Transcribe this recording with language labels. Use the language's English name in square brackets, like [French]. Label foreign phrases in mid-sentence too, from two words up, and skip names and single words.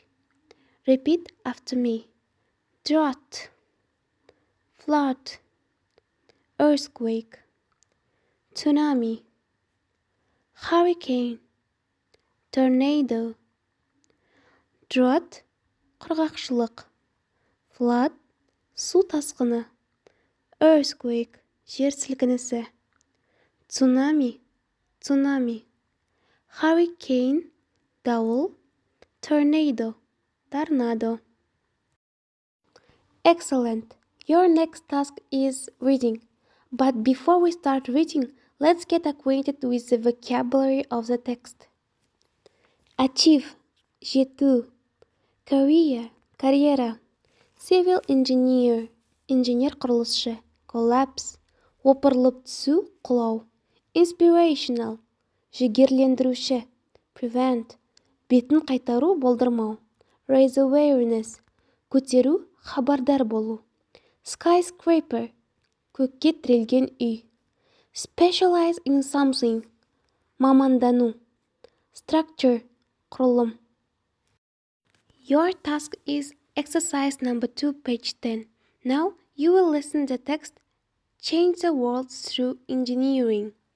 [English] Repeat after me. Drought, flood, earthquake, tsunami, hurricane, tornado. Drought, [Kazakh] құрғақшылық. Flood, су тасқыны. Earthquake, жер сілкінісі. [English] Tsunami, Hurricane, дауыл. Tornado, торнадо. Excellent. Your next task is reading. But before we start reading, let's get acquainted with the vocabulary of the text. [Kazakh] Achieve, жету. [English] Career, карьера. Civil engineer, [Kazakh] инженер құрылысшы. Collapse, опырылып түсу, құлау. Inspirational, жігерлендіруші. Prevent, бетін қайтару, болдырмау. [English] Raise awareness, [Kazakh] көтеру, хабардар болу. Skyscraper, көкке тірелген үй. [English] Specialize in something, мамандану. [Kazakh] Structure, құрылым. [English] Your task is exercise number 2, page 10. Now you will listen the text, Change the world through engineering.